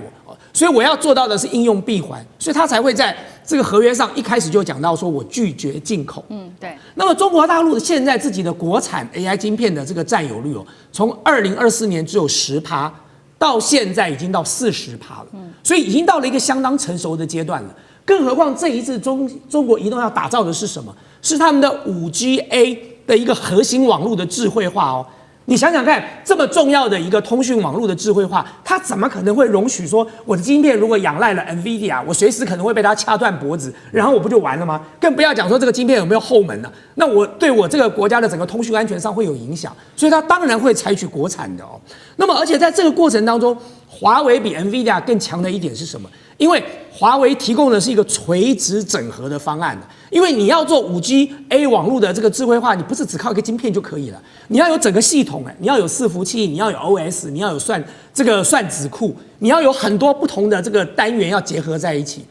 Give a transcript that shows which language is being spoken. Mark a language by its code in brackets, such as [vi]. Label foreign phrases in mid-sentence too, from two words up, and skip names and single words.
[zh] 所以我要做到的是應用閉環，所以他才會在這個合約上一開始就講到說我拒絕進口。對。那麼中國大陸現在自己的國產 AI 晶片的這個佔有率哦，從2024年只有10%，到現在已經到40%了。所以已經到了一個相當成熟的階段了。更何況這一次中國移動要打造的是什麼？是他們的5G-A 的一個核心網絡的智慧化哦。你想想看，這麼重要的一個通訊網絡的智慧化，它怎麼可能會容許說我的晶片如果仰賴了 NVIDIA， 我隨時可能會被它掐斷脖子，然後我不就完了嗎？更不要講說這個晶片有沒有後門呢？那我對我這個國家的整個通訊安全上會有影響，所以它當然會採取國產的哦。那麼而且在這個過程當中，華為比 NVIDIA 更強的一點是什麼？因為華為提供的是一個垂直整合的方案，因為你要做5G-A 網絡的這個智慧化，你不是只靠一個晶片就可以了，你要有整個系統，你要有伺服器，你要有 OS， 你要有算子庫，你要有很多不同的這個單元要結合在一起。